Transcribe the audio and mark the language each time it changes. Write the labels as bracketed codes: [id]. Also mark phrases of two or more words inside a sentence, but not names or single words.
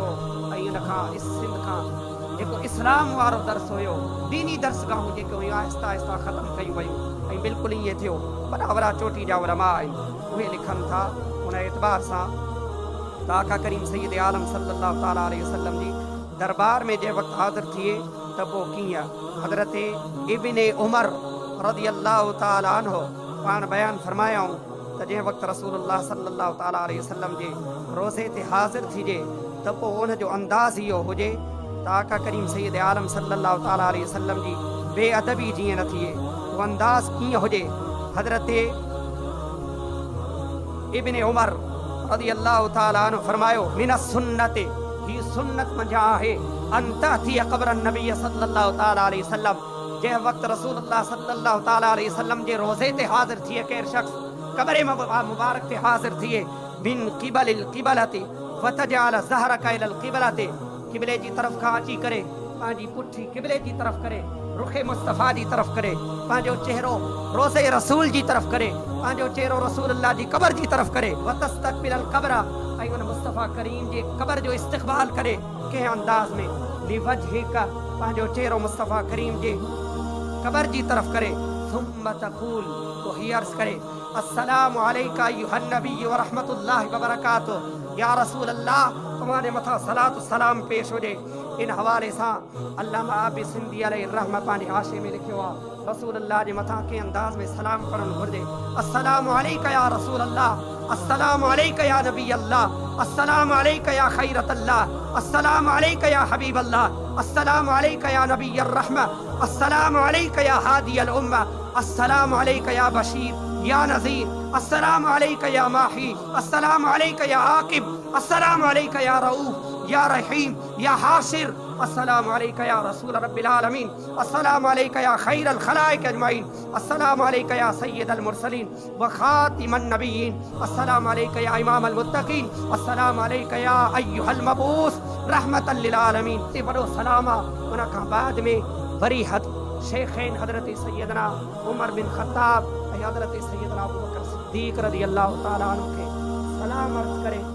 [sd] ऐं उन खां सिंध खां जेको इस्लाम वारो दर्स हुयो, दीनी दर्सगाहूं जेके हुयूं आहिस्ता आहिस्ता ख़तमु कयूं वियूं। ऐं बिल्कुलु ईअं थियो। वॾा वॾा चोटी जा उलमा आहिनि, उहे लिखनि था उन एतबार सां त आका करीम सैयद आलम [ar] صلى الله تعالى عليه وسلم [sd] जी दरबार में जंहिं वक़्तु हाज़िर थिए त पोइ कीअं हज़रत इब्ने उमर [ar] رضي الله تعالى عنه [sd] पाण बयानु फरमायाऊं त जंहिं वक़्तु रसूलुल्लाह [ar] صلى الله تعالى عليه وسلم [sd] जे रोज़े ते हाज़िर थिजे त पोइ उन जो अंदाज़ इहो हुजे त आका करीम सैयद आलम [ar] صلى الله تعالى عليه وسلم [sd] जी बेअदबी जीअं न थिए, उहो अंदाज़ कीअं हुजे। हज़रत इब्ने उमर [ar] رضي الله تعالى عنه [sd] फरमायो [ar] من سنة, [sd] ही सुन्नत मंझां आहे [ar] أن تأتي قبر نبي صلى الله تعالى عليه وسلم, [sd] जंहिं वक़्तु रसूलुल्लाह [ar] صلى الله تعالى عليه وسلم [sd] जे रोज़े ते हाज़िर थिए केरु शख़्स क़ब्र मुबारक ते हाज़िर थिए [ar] من قبل القبلة وتجعل ظهرك إلى القبلة, [sd] क़िबले जी तरफ़ खां अची करे पंहिंजी पुठी क़िबले जी तरफ़ करे, रुख़े मुस्तफ़ा जी तरफ़ करे, पंहिंजो चेहरो रोज़े रसूल जी तरफ़ करे, पंहिंजो चेहरो रसूलुल्लाह जी क़ब्र जी तरफ़ करे, [ar] وتستقبل القبر, [sd] ऐं उन मुस्तफ़ा करीम जे क़ब्र जो इस्तक़बाल करे कंहिं अंदाज़ में लिवजहिक, पंहिंजो चेहरो मुस्तफ़ा करीम जे क़ब्र जी तरफ़ करे, [ar] ثم تقول, [sd] तो ही अर्ज़ करे [ar] السلام عليك أيها النبي و رحمة الله و بركاته, يا رسول الله [sd] तुम्हारे मथा सलात सलाम पेश हुजे। इन हवाले सां अल्लामा आबिद सिंधी [ar] عليه رحمة [sd] पंहिंजे हाशे में लिखियो आहे रसूलुल्लाह जे मथां कंहिं अंदाज़ में सलाम करणु घुरिजे। [ar] السلام عليك يا رسول الله، السلام عليك يا نبي الله، السلام عليك يا خيرة الله، السلام عليك يا حبيب الله، السلام عليك يا نبي الرحمة، السلام عليك يا هادي الأمة، السلام عليك يا بشير يا نذير, السلام عليك يا ماحي، السلام عليك يا عاقب، السلام عليك يا رؤوف يا رحيم يا حاشر, السلام عليك يا رسول رب العالمين، السلام عليك يا خير الخلائق أجمعين، السلام عليك يا سيد المرسلين و خاتم النبيين، السلام عليك يا إمام المتقين، السلام عليك يا أيها المبعوث رحمة للعالمين. [sd] ते बड़ो सलामा उन खां बाद में वरी शेखैन हज़रत सैयदना उमर बिन ख़त्ताब ऐं हज़रत सैयदना अबू बकर सिद्दीक़ [ar] رضي الله تعالى عنه [sd] खे सलाम अर्ज़ करे